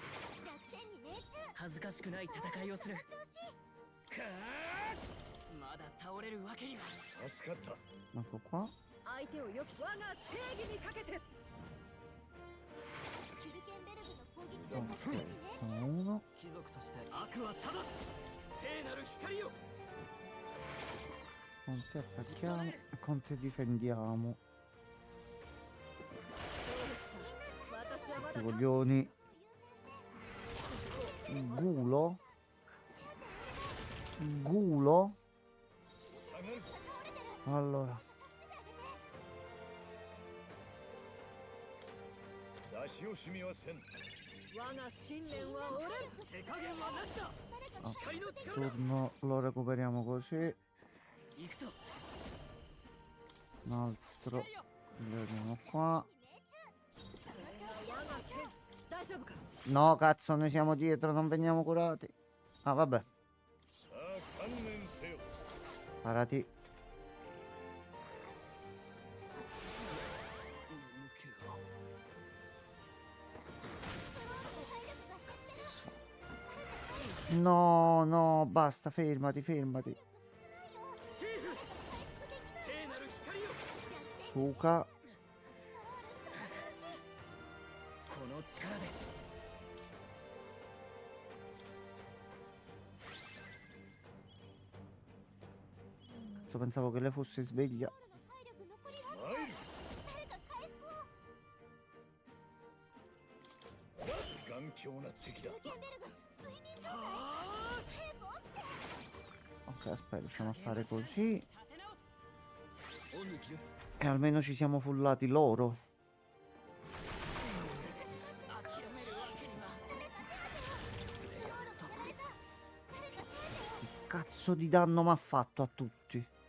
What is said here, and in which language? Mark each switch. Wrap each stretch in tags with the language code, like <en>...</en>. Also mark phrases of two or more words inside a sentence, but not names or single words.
<ja>恥ずかしくない戦いをするまだ倒れるわけには助かった</ja> <it>Ecco qua.</it> <ja>相手をよく我が正義にかけて</ja> <it>Ok. Uno.</it> <ja>貴族として悪は正す聖なる光よ</ja> <it>Con te attacchiamo e con te difendiamo.</it> <ja>私はま</ja> <it>I</it> <ja>だ</ja> <it>coglioni. Gulo. Gulo.</it> <ja>下がるぞ</ja> <it>Allora.</it> <ja>出し惜しみはせん我が信念は折れる手加減は何だ</ja> <it>A</it> <ja>光の力だ</ja> <it>turno lo recuperiamo così. Un altro. Lo vediamo qua.</it> <ja>我が剣大丈夫か</ja> <it>No, cazzo, noi siamo dietro, non veniamo curati. Ah, vabbè.</it> <ja>さあ観念せよ。</ja> <it>Parati. No, no, basta, fermati, fermati. Suka.</it> <ja>この力で</ja> <it>Cazzo, pensavo che lei fosse sveglia.</it> <ja>参る。頑強な敵だ。</ja> <it>Ok, aspetta, riusciamo a fare così. E almeno ci siamo fullati loro. Che cazzo di danno mi ha fatto a tutti?</it>